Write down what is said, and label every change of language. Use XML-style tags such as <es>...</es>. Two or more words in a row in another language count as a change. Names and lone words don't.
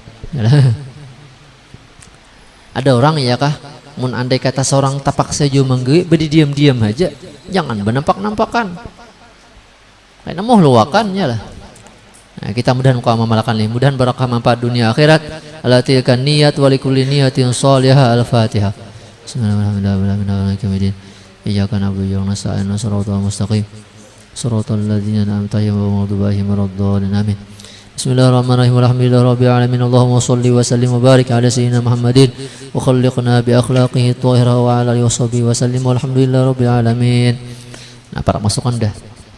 <bjn>Ada orang ya kah, mun andai kata seorang tapak saja menggawi berdiam-diam aja, jangan benampak-nampakan karena mau luakan ya lah. Nah, kita mudahan kau amalkan nih, mudahan barakah manfaat dunia akhirat. Alatilkan niat</bjn> <ar>ولكل نية صالحة. Al-Fatihah. بسم الله الرحمن الرحيم إياك نعبد وإياك نستعين. صراط المستقيم. صراط الذين أنعمت عليهم غير المغضوب عليهم ولا الضالين. Amin. بسم الله الرحمن الرحيم الحمد لله رب العالمين. اللهم صل وسلم وبارك على سيدنا محمد وخلقنا بأخلاقه الطاهرة وعلى آله وصحبه وسلم. والحمد لله رب العالمين.</ar> <bjn>Nah, para masukan dah.</bjn>